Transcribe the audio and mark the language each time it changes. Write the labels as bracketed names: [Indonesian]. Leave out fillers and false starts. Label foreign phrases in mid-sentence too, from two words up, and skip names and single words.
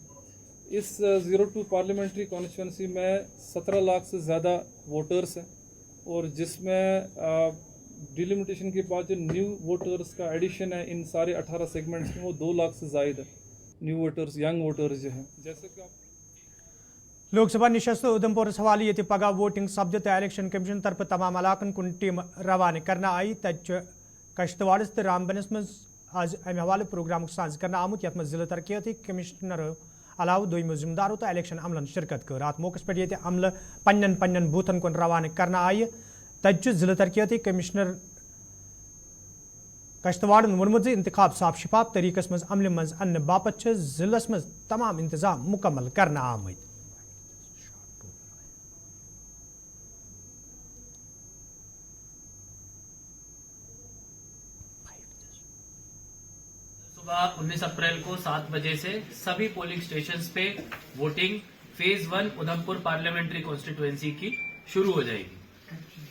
[Hindi] इस 02 [English] parliamentary constituency [Hindi] में 17 लाख से ज़्यादा वोटर्स हैं और जिसमें डिलिमिटेशन के बाद जो [English] new voters [Hindi] का एडिशन है इन सारे 18 सेगमेंट्स में वो 2 लाख से ज़ायद है [English] new voters, young voters [Hindi] जो हैं। जैसे कि आप [Kashmiri] लोकसभा निशस्त उधमपुर हवाले ये पगह वोटिंग सपद तो इलेक्शन कमीशन तरफ तमाम इलाकन कुन टीम रवाना करना आई तत कश्तवाड़स तो रामबनस मज आज अमे हवाले प्रोग्राम साझ करना आमुत यथ जिला तरक्याती कमिश्नर अलाव दोम जिम्मेदारों तो इलेक्शन अमलन शिरकत कर। अत मौके पे ये अमल पन्न बूथन कुन रवाना करना आय तत जिला तरक्याती कमिश्नर कश्तवाड़न वोनमुत इंतखाब साफ शिफाफ तरीकस मज अमल मज अन्न बापत जिलस मज तमाम इंतजाम मुकम्मल करना आमद। [Hindi] सुबह 19 अप्रैल को 7 बजे से सभी [English] polling stations [Hindi] पे [English] voting phase [Hindi] 1 उधमपुर पार्लियामेंट्री कॉन्स्टिट्यूएंसी की शुरू हो जाएगी।